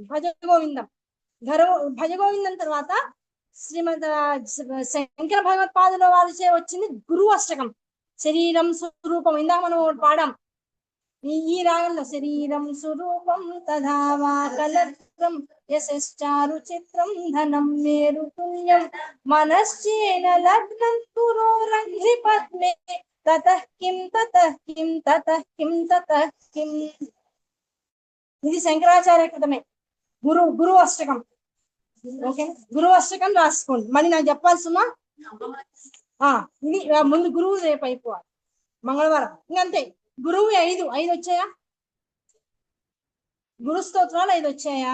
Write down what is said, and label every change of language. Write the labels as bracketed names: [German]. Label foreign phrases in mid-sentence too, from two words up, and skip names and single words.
[Telugu] భజ గోవిందం భజ గోవిందం తర్వాత శ్రీమద్ శంకర భగవత్పాదుల వారిచే వచ్చింది గురు అష్టకం. శరీరం స్వరూపం ఇందాక మనం పాడాం ఈ రాగంలో. [Sanskrit] శరీరం స్వరూపం తథావా కలత్రం యశారు చిత్రం ధనం మేరు తుల్యం మనశ్చేన లగ్నం పురోరంఘ్రి పద్మే తతః కిం తతః కిం తతః కిం తతః కిం. [Telugu] ఇది శంకరాచార్య కృతమే గురు అష్టకం. ఓకే, గురు అష్టకం రాసుకోండి. మళ్ళీ నాకు చెప్పాల్సిన ఇది ముందు గురువు రేపు అయిపోవాలి, మంగళవారం. ఇంకంతే. గురువు 5 వచ్చాయా? గురు స్తోత్రాలు 5 వచ్చాయా?